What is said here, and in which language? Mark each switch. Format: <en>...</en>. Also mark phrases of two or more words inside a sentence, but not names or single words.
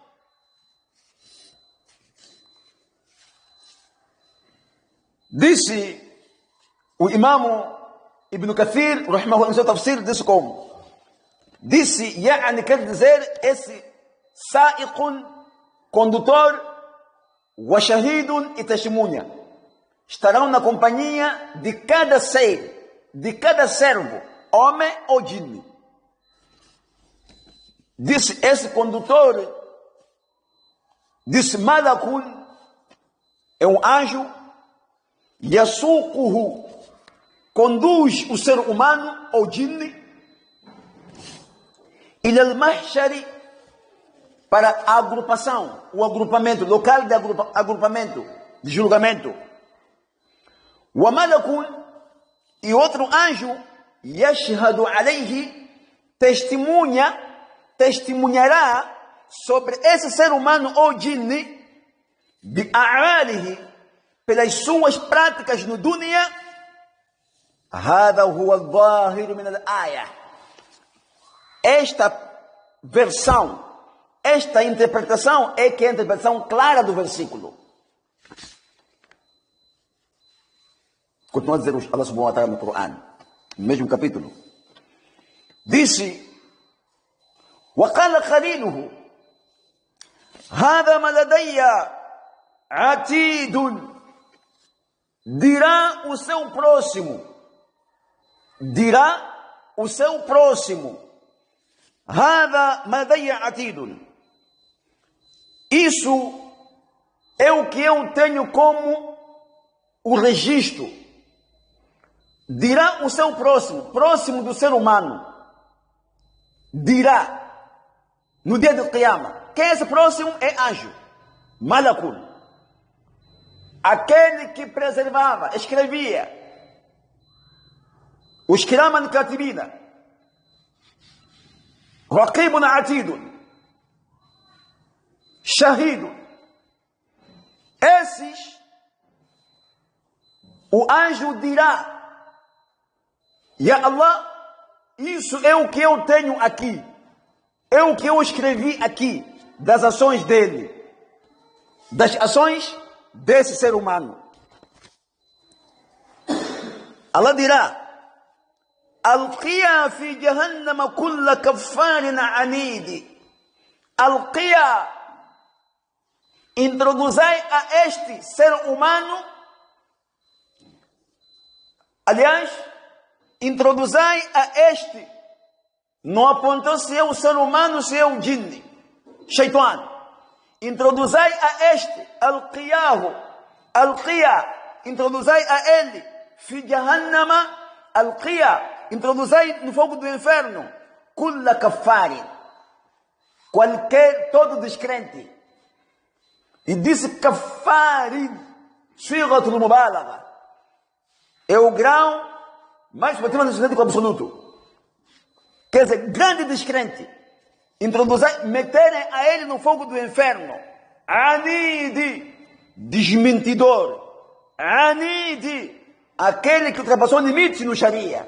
<pt>Disse o imam Ibn Kathir, rahimahullah, no seu tafsir, disse como? Disse, quer dizer, esse sa'iqun, condutor,</pt> <ar>وشهيد,</ar> <pt>e testemunha, estarão na companhia de cada ser, de cada servo, homem ou jinni. Disse esse condutor, disse malakun, é um anjo, yasuquhu, conduz o ser humano ou jinn</pt> <ar>إلى المحشر,</ar> <pt>para a agrupação, o agrupamento, local de agrupamento, de julgamento.</pt> <ar>وملك,</ar> <pt>e outro anjo,</pt> <ar>يشهد عليه,</ar> <pt>testemunhará sobre esse ser humano ou jinn,</pt> <ar>بأعماله,</ar> <pt>pelas suas práticas no dunya.</pt> <ar>هذا هو الظاهر من الآية.</ar> <pt>Esta versão, esta interpretação é que é a interpretação clara do versículo. Continua a dizer</pt> <ar>الله سبحانه وتعالى</ar> <pt>no Coran, no mesmo capítulo. Disse:</pt> <ar>وَقَالَ خَلِيلُهُ هَذَا مَا لَدَيَّ عَتِيدٌ.</ar> <pt>Dirá o seu próximo. Dirá o seu próximo.</pt> <ar>هَذَا مَا لَدَيَّ عَتِيدٌ.</ar> <pt>Isso é o que eu tenho como o registro. Dirá o seu próximo, próximo do ser humano. Dirá no dia do Qiyamah. Quem é esse próximo? É anjo. Malakun. Aquele que preservava, escrevia.</pt> <ar>Os كراما كاتبين. رقيب عتيد. Shahido.</ar> <pt>Esses, o anjo dirá:</pt> <ar>يا الله,</ar> <pt>isso é o que eu tenho aqui. É o que eu escrevi aqui. Das ações dele. Das ações desse ser humano.</pt> <ar>Allah dirá: ألقيا في جهنم كل كفار عنيد.</ar> <pt>Alqiya, introduzai a este ser humano. Aliás, introduzai a este. Não apontou se é o ser humano, se é o jinn, Shaitan. Introduzai a este,</pt> <ar>ألقياه، ألقيا,</ar> <pt>introduzai a ele,</pt> <ar>في جهنم، ألقيا,</ar> <pt>introduzai no fogo do inferno,</pt> <ar>كل كفار,</ar> <pt>todo descrente. E disse</pt> <ar>كفار، صيغة المبالغة,</ar> <pt>é o grau mais para do absoluto. Quer dizer, grande descrente. Introduzir, meterem a ele no fogo do inferno. Anidi, desmentidor. Anidi, aquele que ultrapassou limites no Sharia.</pt>